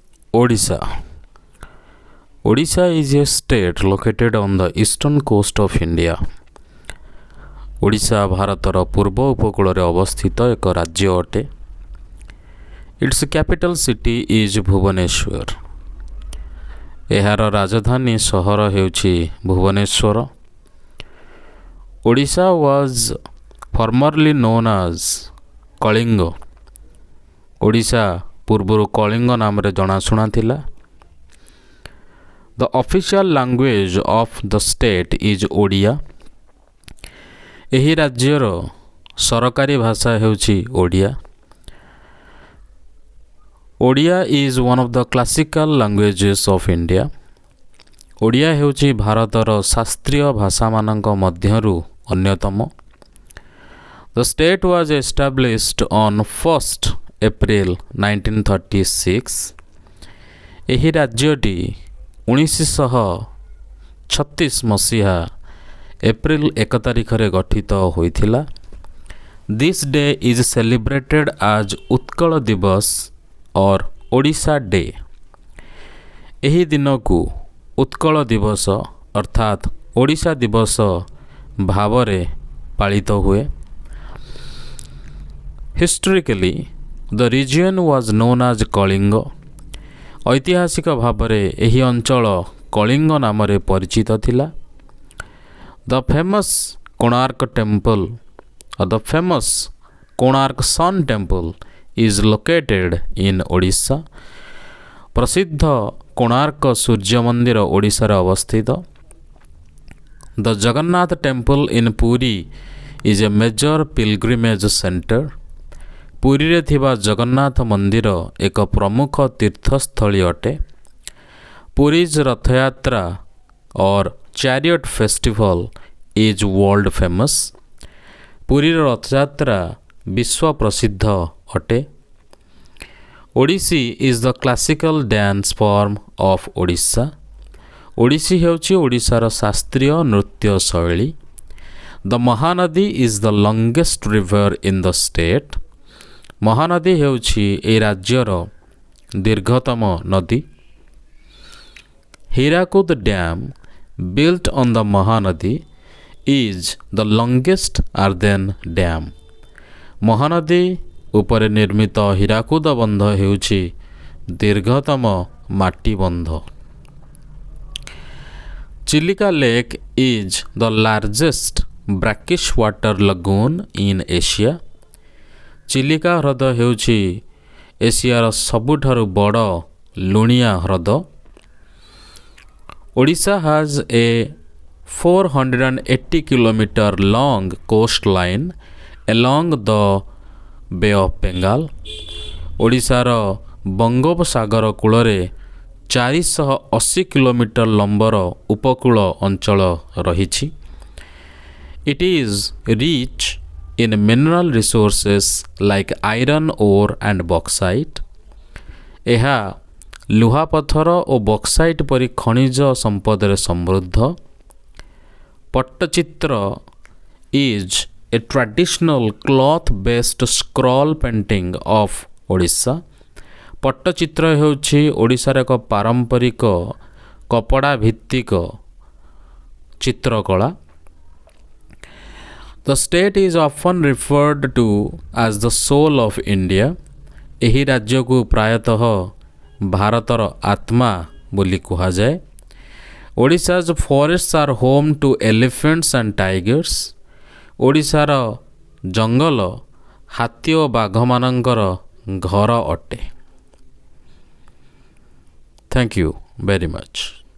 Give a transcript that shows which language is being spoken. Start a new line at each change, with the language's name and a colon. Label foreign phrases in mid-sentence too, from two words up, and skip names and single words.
English: Odisha. Odisha is a state located on the eastern coast of India.
Odia: ଓଡ଼ିଶା ଭାରତର ପୂର୍ବ ଉପକୂଳରେ ଅବସ୍ଥିତ ଏକ ରାଜ୍ୟ ଅଟେ.
English: its capital city is ଭୁବନେଶ୍ୱର.
Odia: ଏହାର ରାଜଧାନୀ ସହର ହେଉଛି ଭୁବନେଶ୍ୱର.
English: ଓଡ଼ିଶା was formerly known as କଳିଙ୍ଗ.
Odia: ଓଡ଼ିଶା ପୂର୍ବରୁ କଳିଙ୍ଗ ନାମରେ ଜଣାଶୁଣା ଥିଲା.
English: The official language of the state is Odia.
Odia: ଏହି ରାଜ୍ୟର ସରକାରୀ ଭାଷା ହେଉଛି ଓଡ଼ିଆ.
English: ଓଡ଼ିଆ is one of the classical languages of India.
Odia: ଓଡ଼ିଆ ହେଉଛି ଭାରତର ଶାସ୍ତ୍ରୀୟ ଭାଷାମାନଙ୍କ ମଧ୍ୟରୁ ଅନ୍ୟତମ.
English: The state was established on 1st April 1936.
Odia: ଏହି ରାଜ୍ୟଟି 1936 ମସିହା ଏପ୍ରିଲ 1 ତାରିଖରେ ଗଠିତ ହୋଇଥିଲା.
English: This day is celebrated as ଉତ୍କଳ ଦିବସ or ଓଡ଼ିଶା ଡେ.
Odia: ଏହି ଦିନକୁ ଉତ୍କଳ ଦିବସ ଅର୍ଥାତ୍ ଓଡ଼ିଶା ଦିବସ ଭାବରେ ପାଳିତ ହୁଏ.
English: Historically, the region was known as କଳିଙ୍ଗ.
Odia: ଐତିହାସିକ ଭାବରେ ଏହି ଅଞ୍ଚଳ କଳିଙ୍ଗ ନାମରେ ପରିଚିତ ଥିଲା.
English: The famous Konark temple or the famous Konark Sun temple is located in Odisha.
Odia: ପ୍ରସିଦ୍ଧ କୋଣାର୍କ ସୂର୍ଯ୍ୟ ମନ୍ଦିର ଓଡ଼ିଶାରେ ଅବସ୍ଥିତ.
English: The Jagannath temple in Puri is a major pilgrimage center.
Odia: ପୁରୀରେ ଥିବା ଜଗନ୍ନାଥ ମନ୍ଦିର ଏକ ପ୍ରମୁଖ ତୀର୍ଥସ୍ଥଳୀ ଅଟେ.
English: ପୁରୀଜ୍ ରଥଯାତ୍ରା or chariot festival is world famous.
Odia: ପୁରୀର ରଥଯାତ୍ରା ବିଶ୍ୱ ପ୍ରସିଦ୍ଧ ଅଟେ.
English: ଓଡ଼ିଶୀ is the classical dance form of ଓଡ଼ିଶା.
Odia: ଓଡ଼ିଶୀ ହେଉଛି ଓଡ଼ିଶାର ଶାସ୍ତ୍ରୀୟ ନୃତ୍ୟ ଶୈଳୀ.
English: The ମହାନଦୀ is the longest river in the state.
Odia: ମହାନଦୀ ହେଉଛି ଏହି ରାଜ୍ୟର ଦୀର୍ଘତମ ନଦୀ.
English: ହୀରାକୁଦ ଡ୍ୟାମ୍ built on the Mahanadi is the longest earthen dam.
Odia: ମହାନଦୀ ଉପରେ ନିର୍ମିତ ହୀରାକୁଦ ବନ୍ଧ ହେଉଛି ଦୀର୍ଘତମ ମାଟି ବନ୍ଧ.
English: ଚିଲିକା ଲେକ୍ is the largest brackish water lagoon in Asia.
Odia: ଚିଲିକା ହ୍ରଦ ହେଉଛି ଏସିଆର ସବୁଠାରୁ ବଡ଼ ଲୁଣିଆ ହ୍ରଦ.
English: Odisha has a 480 km long coastline along the Bay of Bengal.
Odia: ଓଡ଼ିଶାର ବଙ୍ଗୋପସାଗର କୂଳରେ 480 କିଲୋମିଟର ଲମ୍ବର ଉପକୂଳ ଅଞ୍ଚଳ ରହିଛି.
English: It is rich in mineral resources like iron ore and bauxite.
Odia: ଏହା ଲୁହାପଥର ଓ ବକ୍ସାଇଟ୍ ପରି ଖଣିଜ ସମ୍ପଦରେ ସମୃଦ୍ଧ.
English: ପଟ୍ଟଚିତ୍ର is a traditional cloth based scroll painting of Odisha.
Odia: ପଟ୍ଟଚିତ୍ର ହେଉଛି ଓଡ଼ିଶାର ଏକ ପାରମ୍ପରିକ କପଡ଼ା ଭିତ୍ତିକ ଚିତ୍ରକଳା.
English: The state is often referred to as the soul of India.
Odia: ଏହି ରାଜ୍ୟକୁ ପ୍ରାୟତଃ ଭାରତର ଆତ୍ମା ବୋଲି କୁହାଯାଏ.
English: ଓଡ଼ିଶା's forests are home to elephants and tigers.
Odia: ଓଡ଼ିଶାର ଜଙ୍ଗଲ ହାତୀ ଓ ବାଘମାନଙ୍କର ଘର ଅଟେ.
English: Thank you very much.